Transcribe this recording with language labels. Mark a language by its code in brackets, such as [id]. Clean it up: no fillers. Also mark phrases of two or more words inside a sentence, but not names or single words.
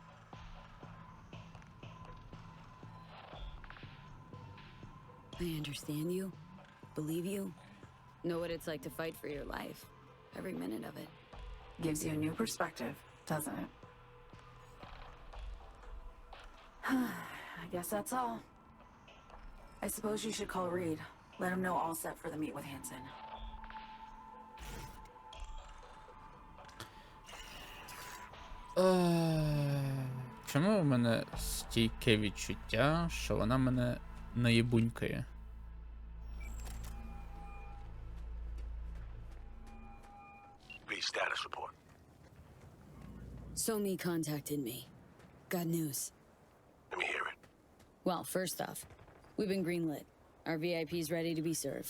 [en] I understand you, believe you, know what it's like to fight for your life. Every minute of it. Gives you a new perspective, doesn't it? I guess that's all. I suppose you should call Reed. Let him know all set for the meet with Hansen. [uk] Чому в мене стійке відчуття, що вона мене наєбунькає? [en] Read status report. Somi contacted me. Got news. Let me hear it. Well, first off, we've been greenlit. Our VIP's ready to be served.